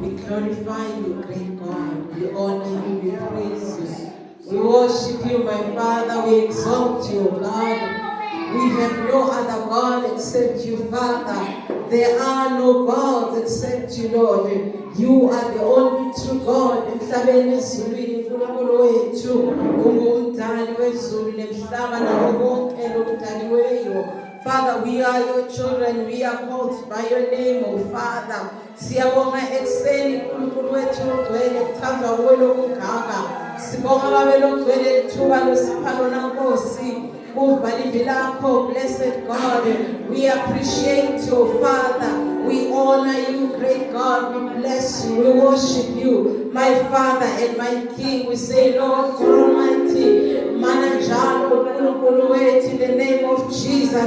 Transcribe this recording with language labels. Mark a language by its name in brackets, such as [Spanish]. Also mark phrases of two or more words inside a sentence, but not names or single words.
[English] We glorify you, great God. We honor you, we praise you. We worship you, my Father. We exalt you, God. We have no other God except you, Father. There are no gods except you, Lord. You are the only true God. [Swati] Emhlabeni ezulwini uNkulunkulu wethu ungumdali wezulu nemhlaba nawo konke lokudaliweyo. [English] Father, we are your children. We are called by your name, oh Father. [Swati] Siyabonga ekseni uNkulunkulu wethu ogcwele kuthandwa kuwe lokuganga. Sibonga babe logcwele lithuba losipha lona Nkosi. [English] Blessed God, we appreciate you, Father. We honor you, great God. We bless you. We worship you, my Father and my King. We say, Lord God Almighty, Manajalo, in the name of Jesus.